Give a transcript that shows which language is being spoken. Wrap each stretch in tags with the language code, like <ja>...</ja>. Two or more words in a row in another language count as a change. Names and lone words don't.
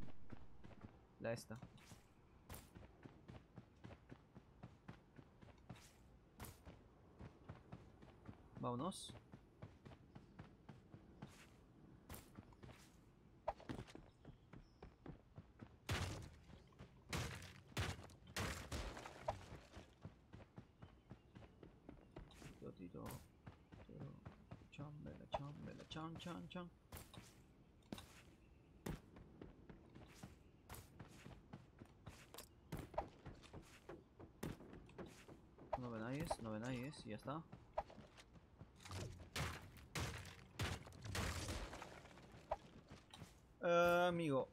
<es>La esta. Vámonos. Yo tiro. Chambela, chambela, chan, chan, chan. No ve nadie, no ve nadie, y ya está. Amigo.</es>